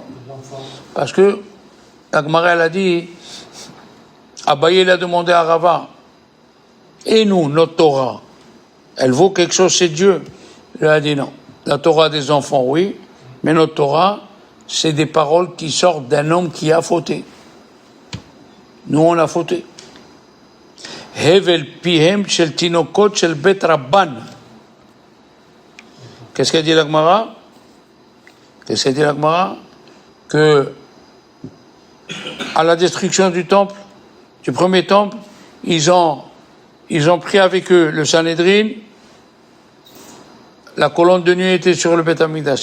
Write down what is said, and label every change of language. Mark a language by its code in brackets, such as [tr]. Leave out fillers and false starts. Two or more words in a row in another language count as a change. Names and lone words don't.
[fr] Parce que la Gemara elle a dit, Abaye il a demandé à Rava, et nous, notre Torah, elle vaut quelque chose chez Dieu? Il a dit non. La Torah des enfants, oui, mais notre Torah, c'est des paroles qui sortent d'un homme qui a fauté. Nous, on a fauté. [he] הבל פיהם של תינוקות של בית רבן. [fr] Qu'est-ce qu'a dit la Gemara? Que à la destruction du temple, du premier temple, ils ont pris avec eux le Sanhédrin. La colonne de nuit était sur le [he] בית המקדש.